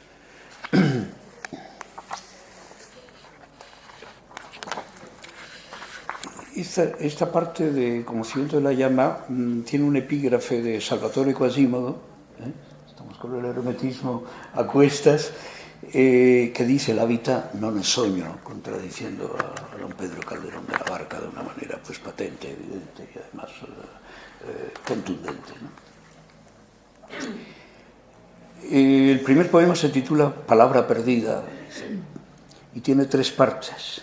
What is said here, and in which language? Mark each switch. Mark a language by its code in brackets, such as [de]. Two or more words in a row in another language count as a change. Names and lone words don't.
[es] Esta parte de Conocimiento de la Llama tiene un epígrafe de Salvatore Quasimodo, estamos con el hermetismo a cuestas, que dice: [it] la vita non è sogno, [es] contradiciendo a don Pedro Calderón de la Barca de una manera pues patente, evidente y además contundente, ¿no? El primer poema se titula Palabra perdida y tiene 3 partes.